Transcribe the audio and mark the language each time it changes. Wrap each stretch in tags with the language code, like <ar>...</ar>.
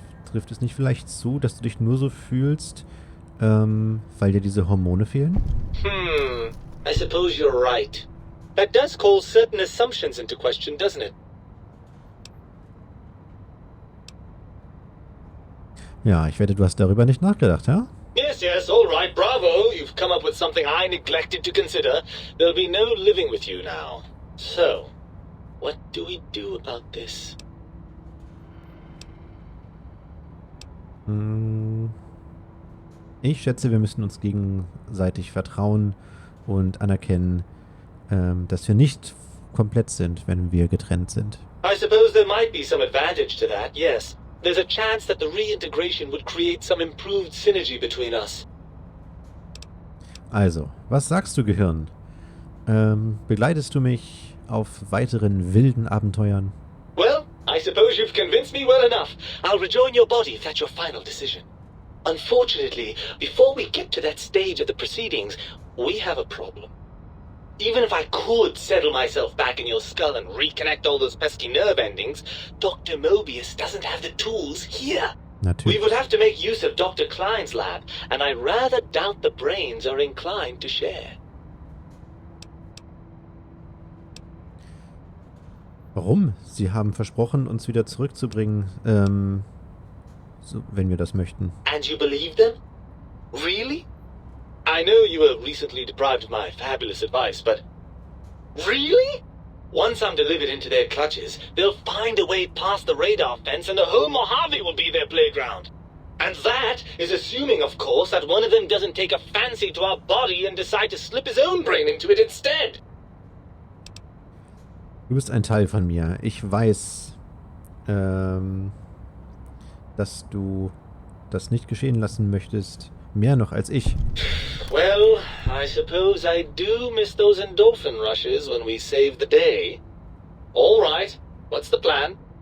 <de>Trifft es nicht vielleicht zu, dass du dich nur so fühlst, weil dir diese Hormone fehlen?</de> <en>I suppose you're right. That does call certain assumptions into question, doesn't it?</en> <de>Ja, ich wette, du hast darüber nicht nachgedacht, ja?</de> <en>Yes, all right, bravo. You've come up with something I neglected to consider. There'll be no living with you now. So, What do we do about this?</en> <de>Ich schätze, wir müssen uns gegenseitig vertrauen und anerkennen, dass wir nicht komplett sind, wenn wir getrennt sind.</de> <en>I suppose there might be some advantage to that, yes. There's a chance that the reintegration would create some improved synergy between us.</en> <de>Also, was sagst du, Gehirn? Begleitest du mich auf weiteren wilden Abenteuern?</de> <en>Well, I suppose you've convinced me well enough. I'll rejoin your body if that's your final decision. Unfortunately, before we get to that stage of the proceedings, we have a problem. Even if I could settle myself back in your skull and reconnect all those pesky nerve endings, Dr. Mobius doesn't have the tools here.</en> <de>Natürlich.</de> <en>We would have to make use of Dr. Klein's lab, and I rather doubt the brains are inclined to share.</en> <de>Warum? Sie haben versprochen, uns wieder zurückzubringen, so, wenn wir das möchten.</de> <en>And you believe them? Really? I know you were recently deprived of my fabulous advice, but... Really? Once I'm delivered into their clutches, they'll find a way past the radar fence and the whole Mojave will be their playground. And that is assuming, of course, that one of them doesn't take a fancy to our body and decide to slip his own brain into it instead.</en> <de>Du bist ein Teil von mir. Ich weiß, dass du das nicht geschehen lassen möchtest. Mehr noch als ich.</de> <en>Well, I suppose I do miss those endorphin rushes when we save the day. All right, what's the plan?</en>